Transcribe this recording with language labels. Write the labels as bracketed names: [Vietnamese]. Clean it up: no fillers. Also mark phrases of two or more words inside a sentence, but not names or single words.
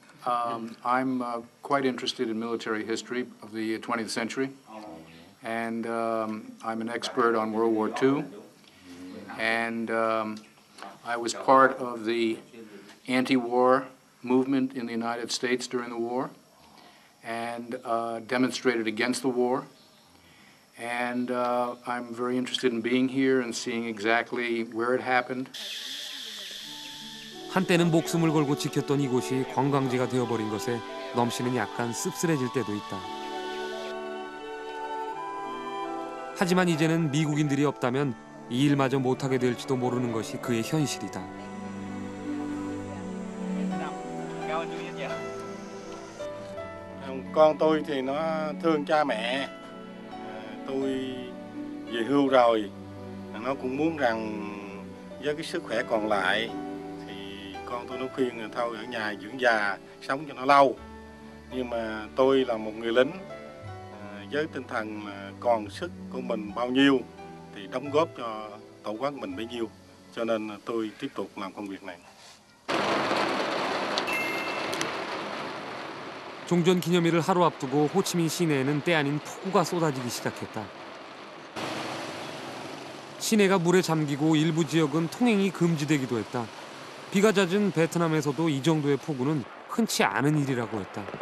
[English] I'm quite interested in military history of the 20th century, and I'm an expert on World War II, and I was part of the anti-war movement in the United States during the war, and demonstrated against the war. And I'm very interested in being here and seeing exactly where it happened. [Korean] 한때는 목숨을 걸고 지켰던 이곳이 관광지가 되어버린 것에 넘 씨는 약간 씁쓸해질 때도 있다. 하지만 이제는 미국인들이 없다면 이 일마저 못하게 될지도 모르는 것이 그의 현실이다. [Vietnamese] Con tôi thì nó thương cha mẹ. Tôi về hưu rồi. Nó cũng muốn rằng với cái sức khỏe còn lại thì con tôi nó khuyên là thôi ở nhà dưỡng già, sống cho nó lâu. Nhưng mà tôi là một người lính với tinh thần là còn sức của mình bao nhiêu thì đóng góp cho tổ quốc mình bấy nhiêu. Cho nên tôi tiếp tục làm công việc này. [Korean] 종전 기념일을 하루 앞두고 호치민 시내에는 때 아닌 폭우가 쏟아지기 시작했다. 시내가 물에 잠기고 일부 지역은 통행이 금지되기도 했다. 비가 잦은 베트남에서도 이 정도의 폭우는 흔치 않은 일이라고 했다.